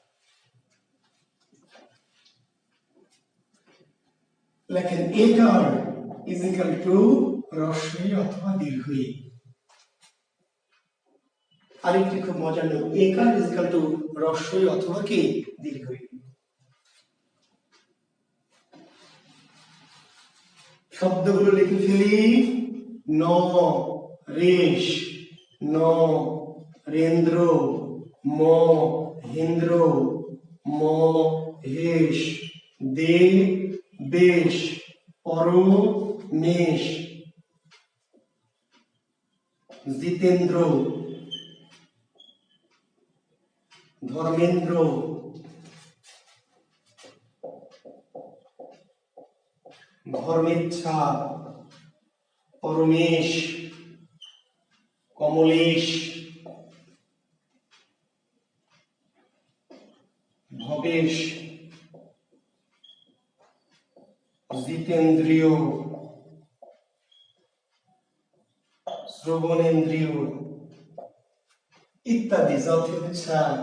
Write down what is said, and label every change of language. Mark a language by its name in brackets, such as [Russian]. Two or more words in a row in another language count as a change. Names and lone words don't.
[Bangla] লেখেন একার [English] is equal to [Bangla] রস্বই অথবা দীর্ঘই। আরেকটি খুব মজার নিয়ম, একার [English] is equal to [Bangla] রস্বই অথবা কি? দীর্ঘই। শব্দগুলো লিখে ফেলি। ন রেশ, ন রেন্দ্র, ম হেন্দ্র, ম হেশ, দে বেশ, পর মেষ, জিতেন্দ্র, ধর্মেন্দ্র, ধর্মেচ্ছা, পরমেশ, কমলেশ, ভবেশ, জিতেন্দ্রিয়, শ্রবণেন্দ্রিয় ইত্যাদি। যথেচ্ছা।